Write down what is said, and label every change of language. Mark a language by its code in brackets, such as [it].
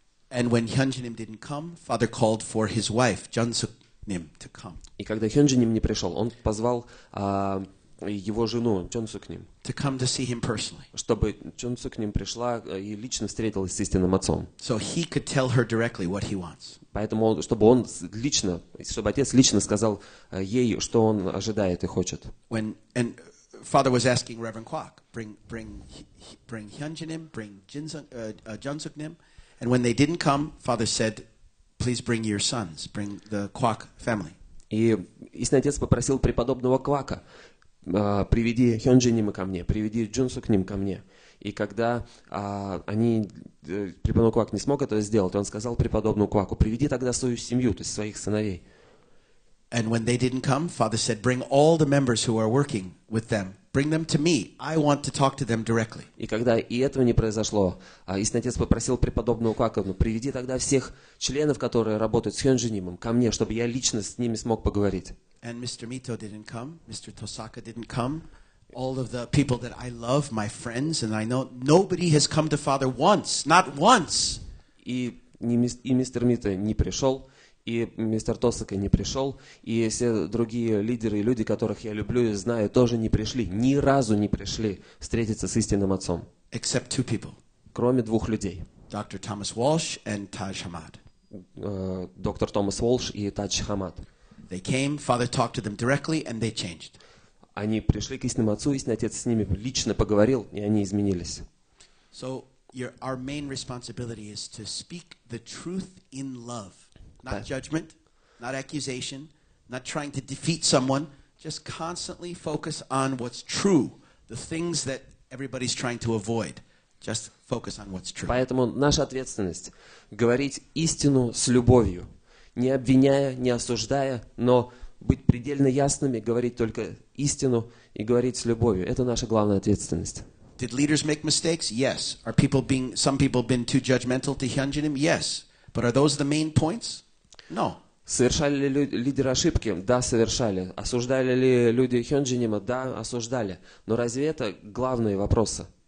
[en] And when Hyunjinim didn't come, Father called for his wife, Jeonsuk-nim, to come. [ru] И когда Хёнджиним не пришел, он позвал его жену Чонсукним, [en] To come to see him personally. [ru] чтобы Чонсукним пришла и лично встретилась с истинным отцом. [en] So he could tell her directly what he wants. [ru] Поэтому, чтобы отец лично сказал ей, что он ожидает и хочет. [en] And Father was asking Reverend Kwak, bring Hyunjinim, bring Jeonsuk-nim. And when they didn't come, Father said, please bring your sons, bring the Kwak family. [ru] И истинный отец попросил преподобного Квака, приведи Хёнджинима ко мне, приведи Джунсукним ко мне. И когда преподобный Квак не смог этого сделать, он сказал преподобному Кваку, приведи тогда свою семью, то есть своих сыновей. [en] And when they didn't come, Father said, bring all the members who are working with them. Bring them to me. I want to talk to them directly. [ru] И когда и этого не произошло, истинный отец попросил преподобного Квака, приведи тогда всех членов, которые работают с Хёнджинимом, ко мне, чтобы я лично с ними смог поговорить. [en] And Mr. Mito didn't come. Mr. Tosaka didn't come. All of the people that I love, my friends, and I know nobody has come to Father once, not once. [ru] И мистер Мито не пришел, и мистер Тосака не пришел, и все другие лидеры и люди, которых я люблю и знаю, тоже не пришли, ни разу не пришли встретиться с истинным отцом. [en] Except two people. [ru] Кроме двух людей. [en] Dr. Thomas Walsh and Taj Hamad. [ru] Доктор Томас Уолш и Тадж Хамад. [en] They came, Father talked to them directly, and they changed. [ru] Они пришли к истинному отцу, истинный отец с ними лично поговорил, и они изменились. [en] So our main responsibility is to speak the truth in love. Not judgment, not accusation, not trying to defeat someone, just constantly focus on what's true, the things that everybody's trying to avoid. Just focus on what's true. [ru] Поэтому наша ответственность говорить истину с любовью, не обвиняя, не осуждая, но быть предельно ясными, говорить только истину и говорить с любовью. Это наша главная ответственность. [en] Did leaders make mistakes? Yes. Are some people been too judgmental to Hyunjinim? Yes. But are those the main points? No. [ru] Совершали ли лидеры ошибки? Да, совершали. Осуждали ли люди Хёнджинима? Да, осуждали. Но разве это главные вопросы?